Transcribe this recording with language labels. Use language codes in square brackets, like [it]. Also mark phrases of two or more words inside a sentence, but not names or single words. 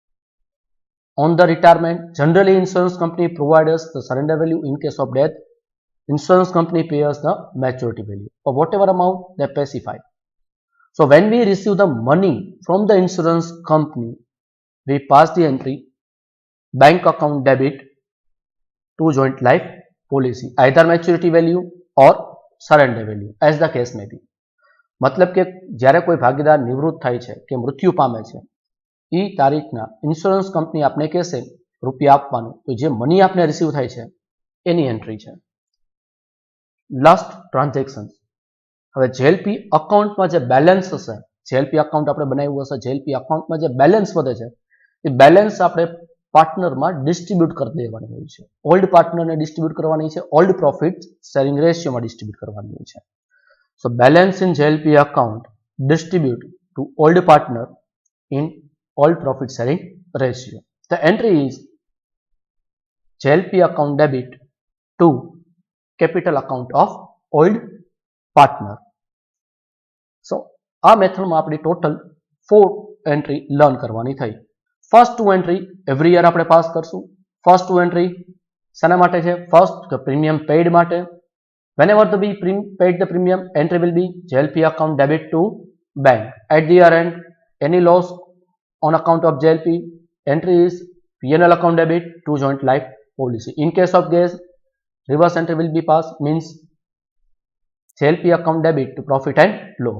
[en] On the retirement, generally insurance company provides us the surrender value in case of death insurance company pays the maturity value or whatever amount they specify. So when we receive the money from the insurance company, we pass the entry bank account debit to joint life policy, either maturity value or surrender value as the case may be. [gu] मतलब કે જ્યારે કોઈ ભાગીદાર નિવૃત્ત થાય છે કે મૃત્યુ પામે છે એ તારીખના ઇન્સ્યોરન્સ કંપની આપને કહેશે રૂપિયા આપવાનું, તો જે મની આપને રિસીવ થાય છે એની એન્ટ્રી છે. [en] Last transaction. [gu] હવે જેએલપી અકાઉન્ટમાં જે બેલેન્સ હશે, જેએલપી અકાઉન્ટ આપણે બનાવ્યું હશે, જેએલપી અકાઉન્ટમાં જે બેલેન્સ વધે છે એ બેલેન્સ આપણે પાર્ટનરમાં ડિસ્ટ્રીબ્યુટ કરી દેવાની હોય છે. ઓલ્ડ પાર્ટનરને ડિસ્ટ્રીબ્યુટ કરવાની છે, [en] old profit sharing [gu] રેશિયોમાં ડિસ્ટ્રીબ્યુટ કરવાની હોય છે. [en] So balance in JLP account distribute to old partner in all profit sharing ratio. The entry is JLP account debit to capital account of old partner. [gu] So આ મેથડમાં આપણી ટોટલ 4 એન્ટ્રી લર્ન કરવાની થઈ. ફર્સ્ટ 2 એન્ટ્રી [en] every year [gu] આપણે પાસ કરશું. ફર્સ્ટ 2 એન્ટ્રી શાના માટે છે? [en] first premium paid [gu] માટે. [en] Whenever we paid the premium, entry will be JLP account debit to bank. At the year end, any loss on account of JLP, entry is PNL account debit to joint life policy. In case of case, reverse entry will be passed, means JLP account debit to profit and loss.